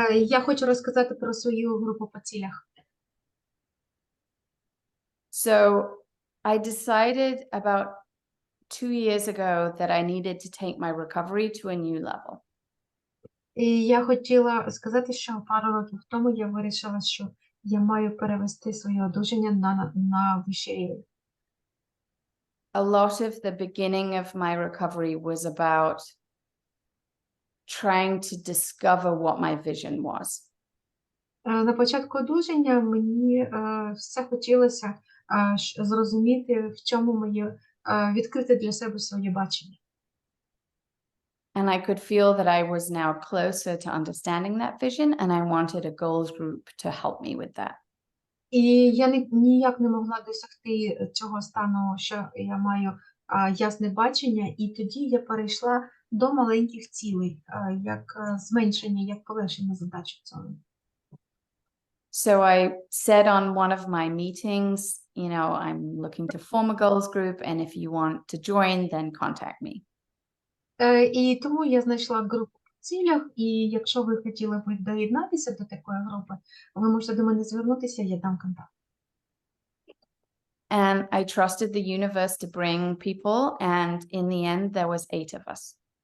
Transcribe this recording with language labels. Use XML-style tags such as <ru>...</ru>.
<uk>Я хочу розказати про свою групу по цілях.</uk> <en>So I decided about 2 years ago that I needed to take my recovery to a new level.</en> <uk>І я хотіла сказати, що пару років тому я вирішила, що я маю перевести своє одужання на вищий рівень.</uk> <en>A lot of the beginning of my recovery was about trying to discover what my vision was.</en> <uk>На початку одужання мені все хотілося зрозуміти, в чому моє відкрити для себе своє бачення.</uk> <en>And I could feel that I was now closer to understanding that vision, and I wanted a goals group to help me with that.</en> <uk>І я ніяк не могла досягти цього стану, що я маю ясне бачення, і тоді я перейшла до маленьких цілей, як зменшення, як полегшення задачі цього.</uk> <en>So I said on one of my meetings, you know, I'm looking to form a goals group, and if you want to join, then contact me.</en> <uk>І тому я знайшла групу по цілях, і якщо ви хотіли б доєднатися до такої групи, ви можете до мене звернутися, я дам контакт.</uk> <en>And I trusted the universe to bring people, and in the end, there was 8 of us.</en>